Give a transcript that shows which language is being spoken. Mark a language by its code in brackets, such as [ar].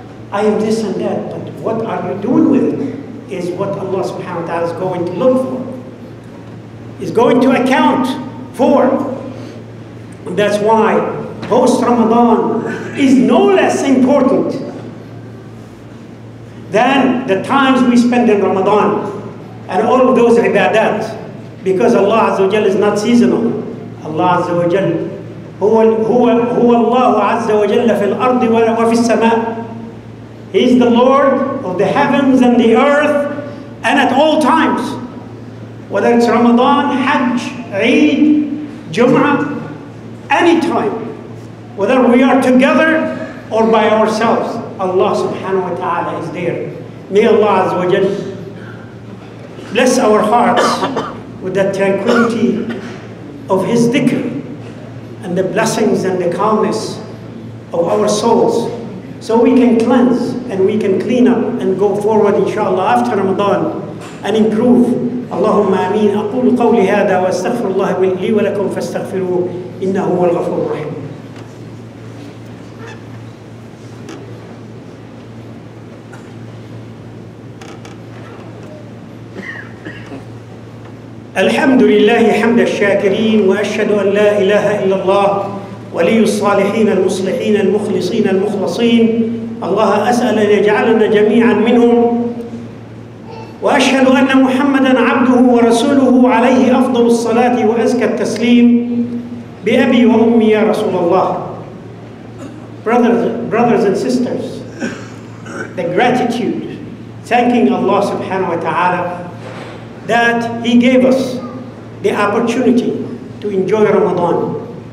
[en] I am this and that, but what are you doing with it is what Allah subhanahu wa ta'ala is going to look for, is going to account for. And that's why post-Ramadan is no less important than the times we spend in Ramadan and all of those ibadat, because Allah Azza wa Jal is not seasonal. [ar] Allah Azza wa Jal هو الله عز وجل في الأرض وفي السماء. [en] He is the Lord of the heavens and the earth, and at all times, whether it's Ramadan, Hajj, Eid, Jum'ah, any time, whether we are together or by ourselves, Allah subhanahu wa ta'ala is there. May Allah Azza wa Jal bless our hearts with the tranquility of His dhikr and the blessings and the calmness of our souls, so we can cleanse and we can clean up and go forward inshallah after Ramadan and improve. Allahumma ameen. [ar] أقول قولي هذا وأستغفر الله لي ولكم فاستغفروه إنه هو الغفور الرحيم. الحمد لله حمد الشاكرين، وأشهد أن لا إله إلا الله ولي الصالحين المصلحين المخلصين المخلصين. الله أسأل أن يجعلنا جميعا منهم، وأشهد أن محمدا عبده ورسوله عليه أفضل الصلاة وأزكى التسليم. بأبي وأمي يا رسول الله. [en] Brothers and sisters, the gratitude, thanking Allah subhanahu wa ta'ala that He gave us the opportunity to enjoy Ramadan.